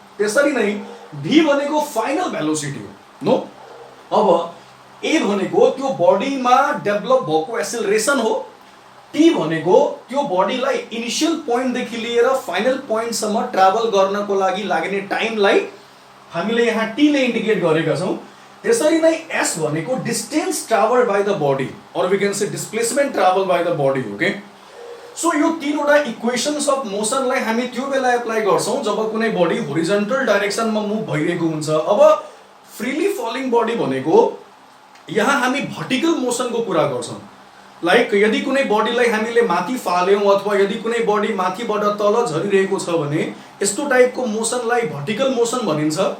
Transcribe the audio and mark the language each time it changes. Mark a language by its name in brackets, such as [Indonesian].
[Nepali] त्यसरी नै v भनेको फाइनल भेलोसिटी हो। नो, अब a भनेको त्यो बडीमा डेभलप भएको एक्सेलरेसन हो, t भनेको त्यो बडीलाई इनिशियल पोइन्ट देखि लिएर फाइनल पोइन्ट सम्म ट्राभल गर्नको लागि लाग्ने टाइमलाई हामीले यहाँ t ले इन्डिकेट गरेका छौं। त्यसरी नै s भनेको [English] Distance travelled by the body और we can say displacement travel by the body. [Nepali] Okay, so यो तीनवटा इक्वेशन्स अफ मोशनलाई हामी त्यो बेला एप्लाई गर्छौं जब कुनै बडी होरिजन्टल डाइरेक्सनमा मुभ भइरहेको हुन्छ। अब फ्रीली फलिङ बडी भनेको यहाँ हामी भर्टिकल मोशनको कुरा गर्छौं। लाइक यदि कुनै बडीलाई हामीले माथि फाल्यौं अथवा यदि कुनै बडी माथिबाट तल झरिरहेको छ भने यस्तो टाइपको मोशनलाई भर्टिकल मोशन भनिन्छ।